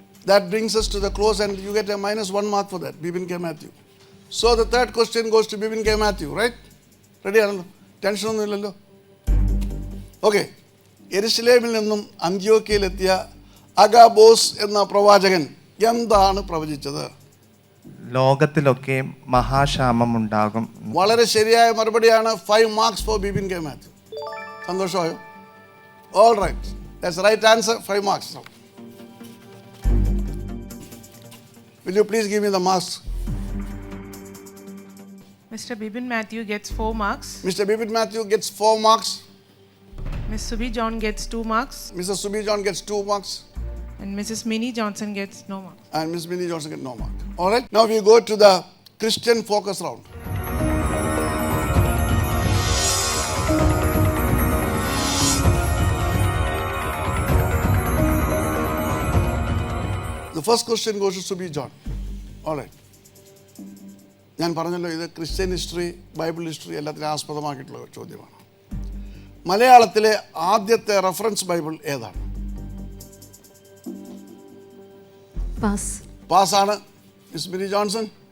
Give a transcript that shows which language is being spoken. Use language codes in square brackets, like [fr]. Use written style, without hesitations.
[en] That brings us to the close and you get a -1 mark for that, Bibin K. Matthew. So the third question goes to Bibin K. Matthew, right? [ml] Ready ആണല്ലോ? Tension ഒന്നും ഇല്ലല്ലോ. Okay, യെരുശലേമിൽ നിന്നും അന്ത്യോക്യയിലെത്തിയ അഗാബോസ് എന്ന പ്രവാചകൻ എന്താണ് പ്രവചിച്ചത്? ലോകത്തിലൊക്കെ മഹാക്ഷാമം ഉണ്ടാകും. വളരെ ശരിയായ മറുപടിയാണ്. [en] 5 marks for Bibin K. Matthew. [ml] സന്തോഷമായോ? [en] All right, that's the right answer. 5 marks. Will you please give me the marks? Mr. Bibin Matthew gets 4 marks. Mr. Bibin Matthew gets 4 marks. Miss Subi John gets 2 marks. Mrs. Subi John gets 2 marks. And Mrs. Minnie Johnson gets no marks. And Miss Minnie Johnson gets no mark. All right, now we go to the Christian focus round. The first question goes to Subi John. All right. [ml] ഞാൻ പറഞ്ഞല്ലോ, ഇത് Christian history, Bible history എല്ലാത്തിനും ആസ്പദമാക്കിയിട്ടുള്ള ഒരു ചോദ്യമാണ്. മലയാളത്തിലെ ആദ്യത്തെ reference Bible ഏതാണ്? പാസ്സാണ്. Miss mini Johnson?